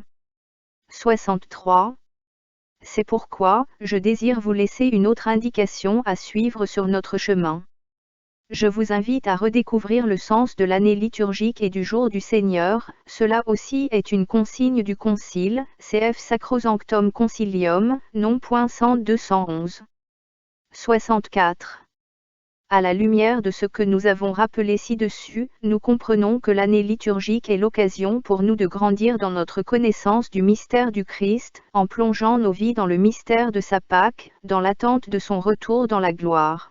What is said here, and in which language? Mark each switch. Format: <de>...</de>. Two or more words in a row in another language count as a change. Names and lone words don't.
<fr>63. C'est pourquoi, je désire vous laisser une autre indication à suivre sur notre chemin. Je vous invite à redécouvrir le sens de l'année liturgique et du jour du Seigneur, cela aussi est une consigne du Concile, cf. Sacrosanctum Concilium, non. 100-211. 64. À la lumière de ce que nous avons rappelé ci-dessus, nous comprenons que l'année liturgique est l'occasion pour nous de grandir dans notre connaissance du mystère du Christ, en plongeant nos vies dans le mystère de sa Pâque, dans l'attente de son retour dans la gloire.</fr>